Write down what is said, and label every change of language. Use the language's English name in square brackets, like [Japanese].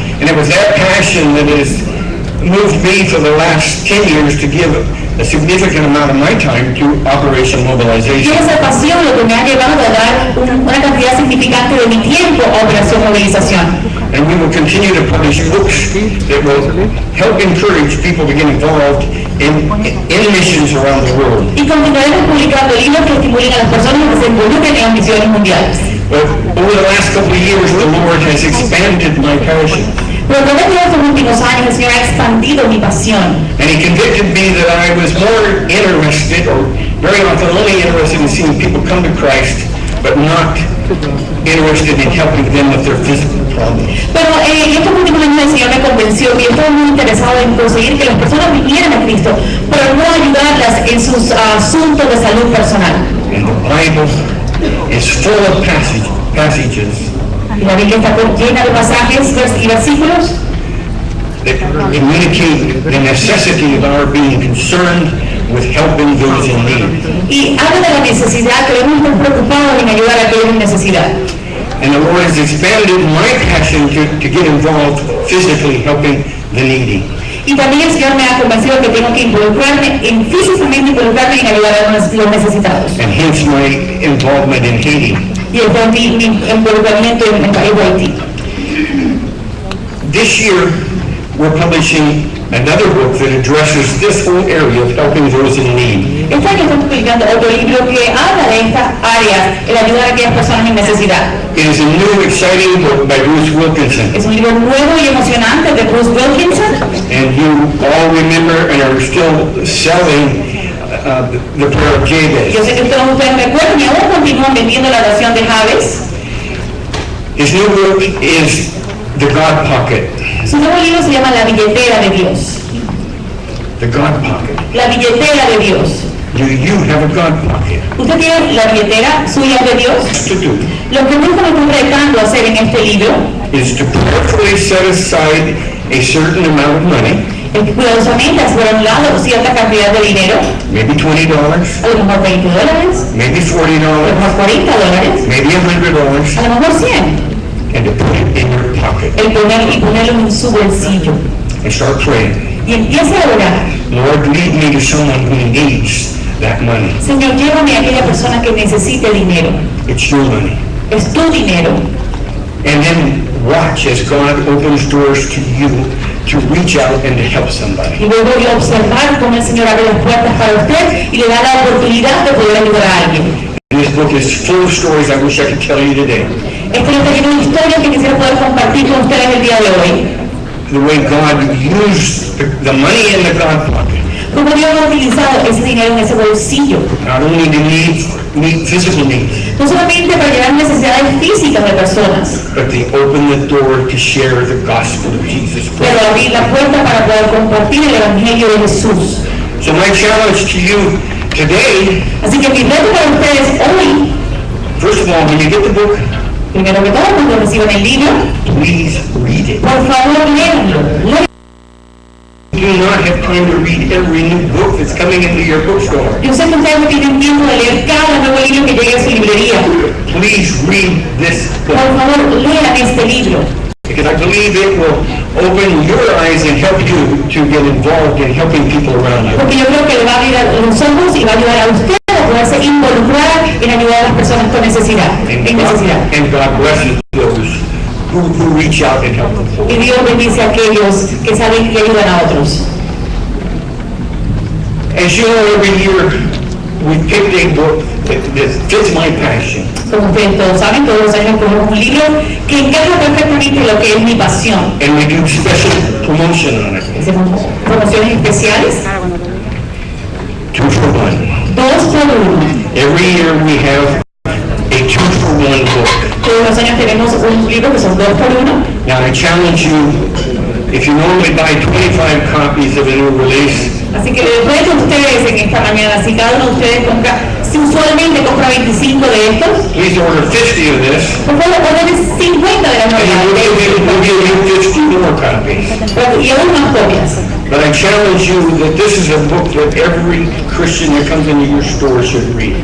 [English] And it was that passion that has moved me for the last 10 years to give a significant amount of my time to Operation [Spanish] Y [English] Mobilization. [Spanish] esa pasión lo que me ha llevado a dar una cantidad significante de mi tiempo a Operación Movilización. [English] And we will continue to publish books that will help encourage people to get involved in missions around the world. [Spanish] Y continuaremos publicando libros que estimulen a las personas que se involucren en las misiones mundiales. [English] But over the last couple of years, the Lord has expanded my passion. [Spanish] Pero a través de estos últimos años el Señor ha expandido mi pasión. [English] And He convicted me that I was more interested, or very often only interested in seeing people come to Christ, but not interested in helping them with their physical problems. [Spanish] Pero en estos últimos años el Señor me convenció y estaba muy interesado en conseguir que las personas vinieran a Cristo, pero no ayudarlas en sus asuntos de salud personal. [English] And the Bible is full of passages [Spanish] Y la Biblia está llena de pasajes y versículos [English] that communicate the necessity of our being concerned with helping those in need. [Spanish] y habla de la necesidad, que debemos estar preocupados en ayudar a aquellos en necesidad. [English] And the Lord has expanded my passion to get involved physically helping the needy. [Spanish] Y también el Señor me ha convencido que tengo que involucrarme físicamente en ayudar a los necesitados. [English] And hence my involvement in Haiti. [Spanish] Y el mi involucramiento en el país de Haití. [English] This year, we're publishing another book that addresses this whole area of helping those in need. [Spanish] Este año estamos publicando otro libro que habla de estas áreas, el ayudar a aquellas personas en necesidad. [English] It is a new, exciting book by Bruce Wilkinson. [Spanish] Es un libro nuevo y emocionante de Bruce Wilkinson. [English] And you all remember and are still selling the prayer of Jabez. [Spanish] Yo sé que todos ustedes recuerdan y aún continúan vendiendo la oración de Jabez. [English] His new book is The God Pocket. [Spanish] Su nuevo libro se llama La billetera de Dios. [English] The God Pocket. [Spanish] La billetera de Dios. [English] Do you have a God Pocket? [Spanish] ¿Usted tiene la billetera suya de Dios? [English] To do [Spanish] Lo que Bruce me está retando a hacer en este libro [English] is to prayerfully set aside a certain amount of money, [Spanish] es cuidadosamente hacer a un lado cierta cantidad de dinero, [English] maybe $20, [Spanish] a lo mejor $20, [English] maybe [Spanish] a lo [English] $40, [Spanish] mejor $40, [English] maybe $100, [Spanish] a lo mejor 100, [English] and to put it in your pocket [Spanish] ponerlo en su bolsillo. [English] and start praying. [Spanish] Y empieza a orar. [English] Lord, lead me to someone who needs that money. [Spanish] Señor, llévame a aquella persona que necesite dinero. [English] It's your money. [Spanish] Es tu dinero. [English] And then watch as God opens doors to you to reach out and to help somebody. [Spanish] Y luego voy a observar cómo el Señor abre las puertas para usted y le da la oportunidad de poder ayudar a alguien. [English] This book is full of stories I wish I could tell you today. [Spanish] Este libro está lleno de historias que quisiera poder compartir con ustedes el día de hoy. [English] The way God used the money in the God pocket. [Spanish] Cómo Dios ha utilizado ese dinero en ese bolsillo. [English] Not only to meet physical needs, [Spanish] No solamente para llevar necesidades físicas de personas, [English] but they open the door to share the gospel of Jesus [Spanish] pero [English] Christ. [Spanish] abrir la puerta para poder compartir el Evangelio de Jesús. [English] So my challenge to you today, [Spanish] Así que mi reto para ustedes hoy, [English] first of all, when you get the book, [Spanish] primero que todo, cuando reciban el libro, [English] please read it. [Spanish] por favor, léanlo. [English] You do not have time to read every new book that's coming into your bookstore. [Spanish] Yo sé que ustedes no tienen tiempo de leer cada nuevo libro que llegue a su librería. [English] Please read this [Spanish] Por [English] book, [Spanish] favor, lean este libro. [English] because I believe it will open your eyes and help you to get involved in helping people around you. [Spanish] Porque yo creo que le va a abrir los ojos y va a ayudar a usted a poderse involucrar en ayudar a las personas con necesidad, en necesidad. [English] And God blesses those who reach out and help them. [Spanish] Y Dios bendice a aquellos que saben que ayudan a otros. [English] As you know, every year we pick a book that fits my passion. [Spanish] Como ustedes todos saben, todos los años ponemos un libro que encaja perfectamente lo que es mi pasión. [English] And we do special promotion on it. [Spanish] Hacemos promociones especiales, [English] 2 for 1. [Spanish] 2 por 1. [English] Every year we have a 2 for 1 book. [Spanish] Todos los años tenemos un libro que son 2 por 1. [English] Now I challenge you, if you normally buy 25 copies of a new release, [Spanish] Así que les reto a ustedes en esta mañana, si cada uno de ustedes compra, si usualmente compra 25 de estos, [English] please order 50 of this, [Spanish] por favor, ordenen 50 de las [English] and [Spanish] novedades [English] we'll give you 50 more copies. [Spanish] y aún más copias. [English] But I challenge you that this is a book that every Christian that comes into your store should read.